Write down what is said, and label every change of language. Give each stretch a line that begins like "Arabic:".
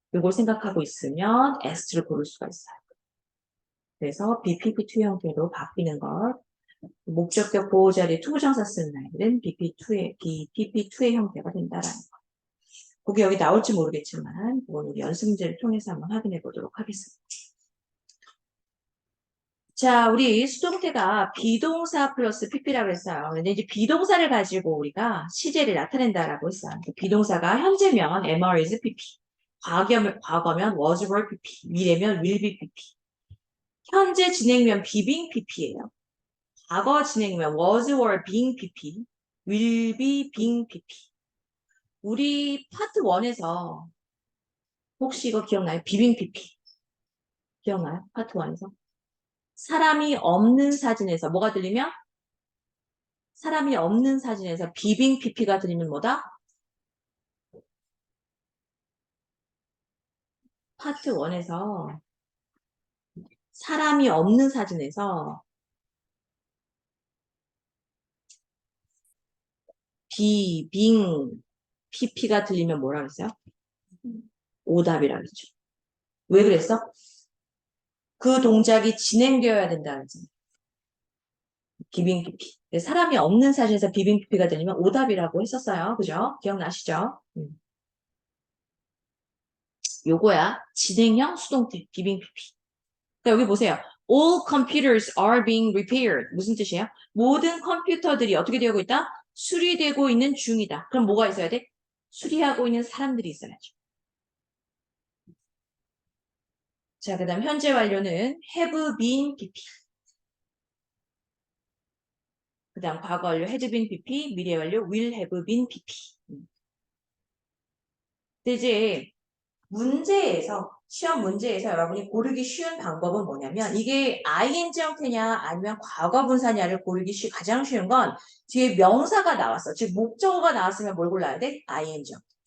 Korean: 이걸 생각하고 있으면 asked를 고를 수가 있어요. 그래서 BPP2 형태로 바뀌는 걸 목적격 보호 자리에 투부정사 쓰는 아이들은 BPP2의 형태가 된다라는 거. 그게 여기 나올지 모르겠지만 그건 우리 연습 문제를 통해서 한번 확인해 보도록 하겠습니다. 자, 우리 수동태가 비동사 플러스 PP라고 했어요. 근데 이제 비동사를 가지고 우리가 시제를 나타낸다라고 했어요. 비동사가 현재면
English: MR is PP,
Korean: 과거면
English: was were PP,
Korean: 미래면
English: will be PP.
Korean: 현재 진행면
English: be being PP
Korean: 예요. 과거 진행면
English: was were being PP, will be being PP.
Korean: 우리 파트 1에서 혹시 이거 기억나요? 비빙 PP. 기억나요? 파트 1에서. 사람이 없는 사진에서 뭐가 들리면? 사람이 없는 사진에서 비빙 PP가 들리면 뭐다? 파트 1에서 사람이 없는 사진에서 비빙 PP가 들리면 뭐라 그랬어요? 오답이라 그랬죠. 왜 그랬어? 그 동작이 진행되어야 된다 그랬잖아요. 비빙 PP. 사람이 없는 사진에서 비빙 PP가 들리면 오답이라고 했었어요. 그죠? 기억나시죠? 요거야. 진행형 수동태 비빙 PP. 그러니까 여기 보세요.
English: All computers are being repaired.
Korean: 무슨 뜻이에요? 모든 컴퓨터들이 어떻게 되고 있다? 수리되고 있는 중이다. 그럼 뭐가 있어야 돼? 수리하고 있는 사람들이 있어야죠. 자, 그 다음 현재 완료는
English: have been PP.
Korean: 그 다음 과거 완료
English: had been PP,
Korean: 미래 완료
English: will have been PP.
Korean: 근데 이제 시험 문제에서 여러분이 고르기 쉬운 방법은 뭐냐면 이게 ing 형태냐 아니면 과거 분사냐를 고르기 가장 쉬운 건 뒤에 명사가 나왔어. 즉 목적어가 나왔으면 뭘 골라야 돼? ing 형태.